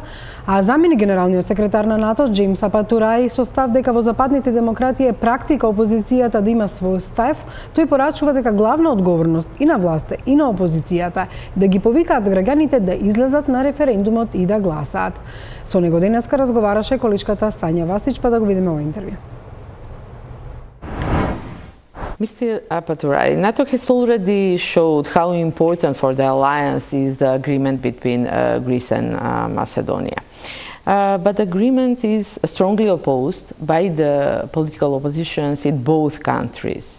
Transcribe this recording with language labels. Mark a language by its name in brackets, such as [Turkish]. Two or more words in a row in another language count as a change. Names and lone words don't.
[Macedonian] А заменик генералниот секретар на НАТО Джеймс Апатурај со став дека во западните демократии е практика опозицијата да има свој став, тој порачува дека главна одговорност и на власта и на опозицијата да ги повикаат граѓаните да излезат на референдумот и да гласаат. Со него денеска разговараше количката Сања Васич, па да го видиме во интервју. [English] Mr. Apaturai, NATO has already showed how important for the alliance is the agreement between Greece and Macedonia. But the agreement is strongly opposed by the political oppositions in both countries.